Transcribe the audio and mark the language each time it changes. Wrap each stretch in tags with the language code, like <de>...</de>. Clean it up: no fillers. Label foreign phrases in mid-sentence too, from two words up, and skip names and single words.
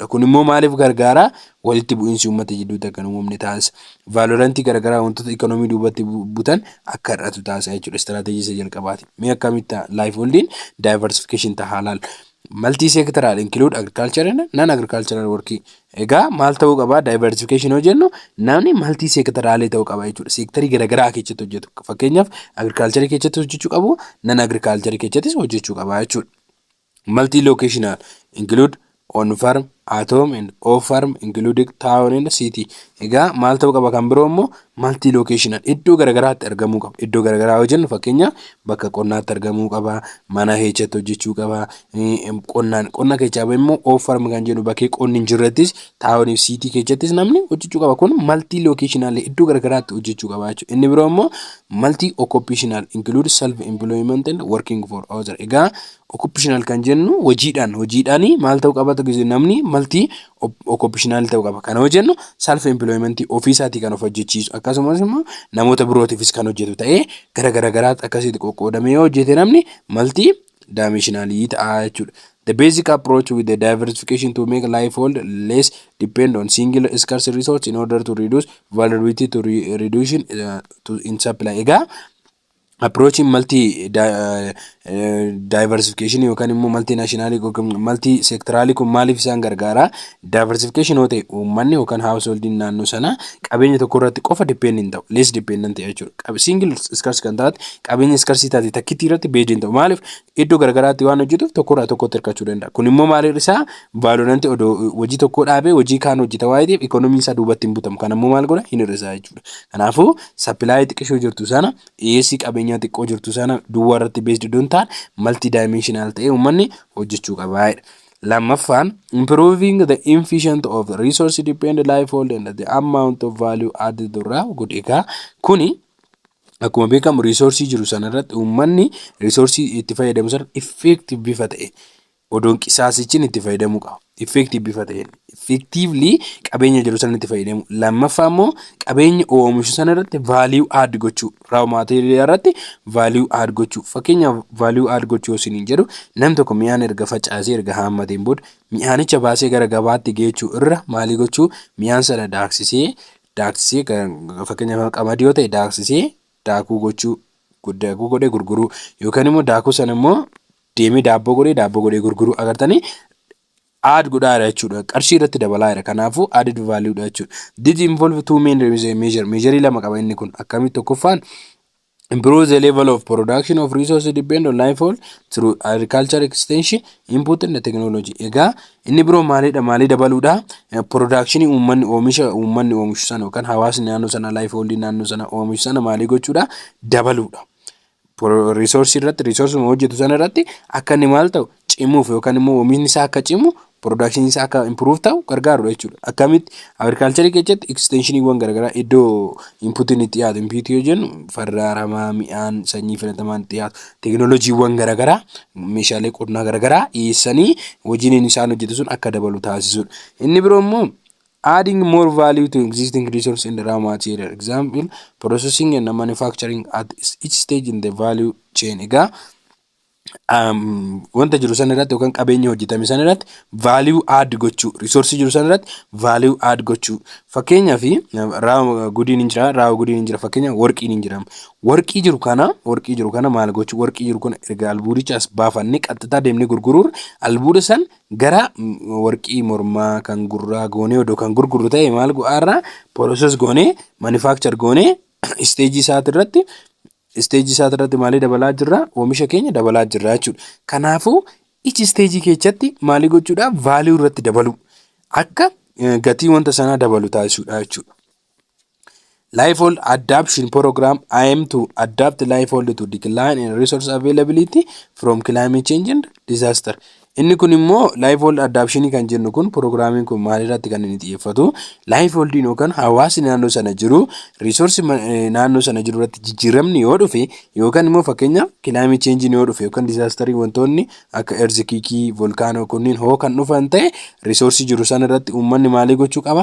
<om>Kun immoo maaliif gargaara walitti bu'iinsi uummata jidduutti akka uumamne taasisa. Valorantii garagaraa wantoota ekonomii duubatti butan akka hir'atu taasisa jechuudha. Istiraatejii isa jalqabaati. Mee akkamitti</om> <en>livelihood diversification</en> <om>ta'a laal.</om> <en>Multi sectoral include agriculture and non agricultural work.</en> <om>Egaa maal ta'uu qaba diversification yoo jennu namni</om> <en>multi sectoral</en> <om>ta'uu qaba jechuudha. Sektarii garagaraa keessatti hojjetu. Fakkeenyaaf agriculture keessatti hojjechuu qabu,</om> <en>non agriculture</en> <om>keessattis hojjechuu qaba jechuudha.</om> <en>Multi locational include on farm, at home and off farm including town and city.</en> <om>Egaa maal ta'uu qaba kan biroo immoo</om> <en>multi locational</en> <om>iddoo garagaraatti argamuu qaba. Iddoo garagaraa yoo jennu fakkeenyaaf bakka qonnaatti argamuu qaba, mana keessatti hojjechuu qaba, qonna keessaa immoo</om> <en>off farm</en> <om>kan jennu bakkee qonni hin jirrettis town fi city keessattis namni hojjechuu qaba. Kun</om> <en>multi locational</en> <om>iddoo garagaraatti hojjechuu qaba jechuudha. Inni biroo immoo</om> <en>multi occupational include self employment and working for others.</en> <om>Egaa occupational kan jennu hojiidhaani maal ta'uu qaba namni</om> <en>multi occupational</en> <om>ta'uu qaba. Kana yoo jennu</om> <en>self employment</en> <om>ofii isaatii kan of hojjechiisu akkasumas immoo namoota birootiifis kan hojjetu ta'ee garagaraatti akkasitti qoqqoodamee yoo hojjete namni</om> <en>multi dimensional</en> <om>ta'a jechuudha.</om> <en>The basic approach with the diversification to make livelihood less depend on single scarce resource in order to reduce vulnerability to reduction to in supply.</en> <om>Egaa</om> <en>approaching diversification</en> <om>yookaan immoo multinational yookaan</om> <en>multi sectoral</en> <om>kun maaliif isaan gargaara? Diversification yoo ta'e uummanni yookaan householding naannoo sana qabeenya tokko irratti qofa depend hin ta'u,</om> <en>less dependent jechuudha. Single scarce</en> <om>kan taate qabeenya scarce taate takkitti irratti based hin ta'u. Maaliif iddoo garagaraatti waan hojjetuuf tokko irraa tokkotti hirkachuu danda'a. Kun immoo maaliif isaa vaalonanti odoo hojii tokko dhaabee hojii kaan hojjeta waa'ee ta'eef ikoonomiin isaa duubatti hin butamu. Kan immoo maal godha? Hin hir'isaa jechuudha. Kanaafuu supply xiqqoo jirtu sana dhiyeessii qabeenyaa xiqqoo jirtu sana duwwaa irratti based iddoon ta'an</om> <en>multi dimensional</en> <om>ta'ee uummanni hojjechuu qaba. Lamaffaan</om> <en>improving the efficiency of the resource dependent livelihood and the amount of value added</en> <om>irraa godheekaa kuni akkuma beekamu resource jiru sana irratti uummanni resource itti fayyadamu sana effective bifa ta'e odoon qisaasichin itti fayyadamuu qaba. Effective bifa ta'een effectively qabeenya jiru sana itti fayyadamu. Lammaffaa immoo qabeenya oomishu sana irratti</om> <en>value add</en> <om>gochuu,</om> <en>raw material</en> <om>irratti</om> <en>value add</en> <om>gochuu. Fakkeenyaaf</om> <en>value add</en> <om>gochuu yoo isiniin jedhu namni tokko mi'aan erga facaasee erga haammateen booda mi'aanicha baasee gara gabaatti geechuu irra maalii gochuu? Mi'aan sana daaksisee fakkeenyaaf qamadii yoo ta'e daaksisee daakuu gochuu, daakuu godhee gurguruu yookaan immoo daakuu sana immoo deemee daabboo godhee gurguruu agartanii add godhaa jechuudha. Qarshii irratti dabalaa jira. Kanaafuu</om> <en>added value</en> <om>dha jechuudha.</om> <en>Did involve two main measure</en> <om>lama qaba inni kun. Akkamitti tokkoffaan</om> <en>improve the level of production of resources depend on livelihood through agriculture extension, input and technology.</en> <om>Egaa inni biroo maalii dabaluudha? Production uummanni oomishu sana yookaan hawaasni naannoo sana livelihood naannoo sana oomishu sana maalii gochuudha? Dabaluudha. Resource hojjetu sana irratti akka inni maal ta'u cimuuf yookaan immoo oomishni isaa akka cimu production isaa akka improve ta'u gargaaru jechuudha. Akkamitti agriculture keessatti extensioniiwwan garagaraa iddoo inputiin itti dhiyaatu input yoo jennu farda aramaa midhaan sanyii filatamaan itti dhiyaatu teknooloojiiwwan garagaraa meeshaalee qonnaa garagaraa dhiyeessanii hojiin isaan hojjetu sun akka dabalu taasisuudha. Inni biroo immoo</om> <en>adding more value to existing resource in the raw material. Example, processing and manufacturing at each stage in the value chain.</en> <om>Egaa wanta jiru sana irratti yookaan qabeenya hojjetame sana irratti</om> <en>value add</en> <om>gochuu, resource jiru sana irratti</om> <en>value add</en> <om>gochuu. Fakkeenyaaf raw gudiin hin jira, fakkeenyaaf warqiin hin jira. Warqii jiru kana maal gochuu? Warqii jiru kana erga albuudicha as baafannee qaxxitaa deemnee gurguruun albuuda san gara warqii mormaa kan gurraa goonee odoo kan gurguru ta'e maal go'aarraa process goonee manufacture goonee stage isaati irratti maalii dabalaa jirra? Oomisha keenya dabalaa jirra jechuudha. Kanaafuu each stage keessatti maalii gochuudha? Value irratti dabalu akka gatii wanta sanaa dabalu taasisuudha jechuudha.</om> <en>Livelihood adaptation program aim to adapt livelihood to decline in resource availability from climate change and disaster.</en> <om>Inni kun immoo</om> <en>livelihood adaptation</en> <om>kan jennu kun programming kun maal irratti kan inni xiyyeeffatu? Livelihood yookaan hawaasni naannoo sana jiru resource naannoo sana jiru irratti jijjiiramni yoo dhufe yookaan immoo fakkeenya</om> <en>climate change</en> <om>yoo dhufe yookaan disaster wantoonni akka earthquake, volcano kunniin hoo kan dhufan ta'e resource jiru sana irratti uummanni maalii gochuu qaba?</om>